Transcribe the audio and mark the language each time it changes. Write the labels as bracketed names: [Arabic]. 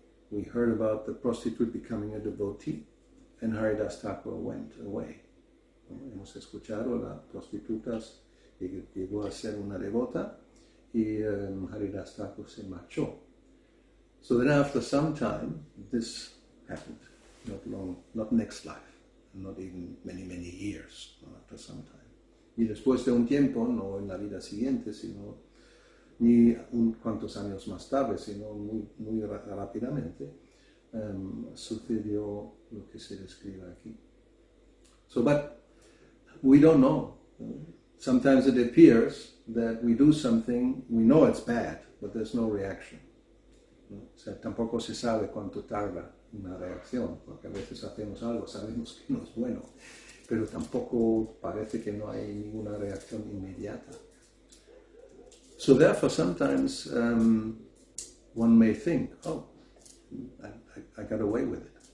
[English] We heard about the prostitute becoming a devotee, and Haridas Thakur went away. [Spanish] ¿No? Hemos escuchado la prostituta que llegó a ser una devota y Haridas Thakur se marchó. [English] So then after some time, this happened. Not long, not next life, not even many years, no, after some time. [Spanish] Y después de un tiempo, no en la vida siguiente, sino ni cuantos años más tarde, sino muy rápidamente, sucedió lo que se describe aquí. [English] So, but we don't know. Sometimes it appears that we do something, we know it's bad, but there's no reaction. [Spanish] ¿No? O sea, tampoco se sabe cuánto tarda una reacción, porque a veces hacemos algo, sabemos que no es bueno, pero tampoco parece que no hay ninguna reacción inmediata. [English] So therefore, sometimes one may think, oh, I got away with it.